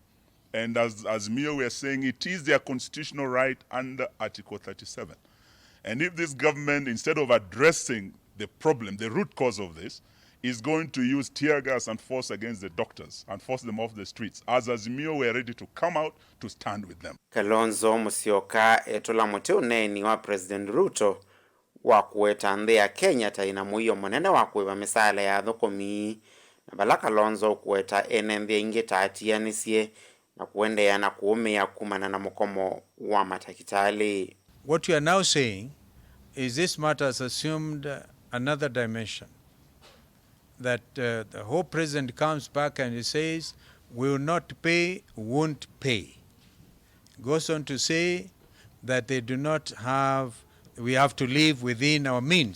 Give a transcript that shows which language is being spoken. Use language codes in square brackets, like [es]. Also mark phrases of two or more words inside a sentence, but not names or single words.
[en] And as Mio were saying, it is their constitutional right under Article 37. And if this government, instead of addressing the problem, the root cause of this, is going to use tear gas and force against the doctors and force them off the streets, as Azimio were ready to come out to stand with them. [kam] Kalonzo Musyoka etũla mũtĩ ũneni wa President Ruto wa kuweta nthĩ ya Kenya ta ina mũio mũnene wa kwĩva mĩsaala ya thũkũmi na vala Kalonzo kuweta ene nthĩ ingĩ taatianĩsye na kuendeea na kuumia kumana na mũkomo wa Matakitali. [en] What you are now saying is this matter has assumed another dimension. That the whole president comes back and he says, we will not pay, won't pay. Goes on to say that they do not have, we have to live within our means.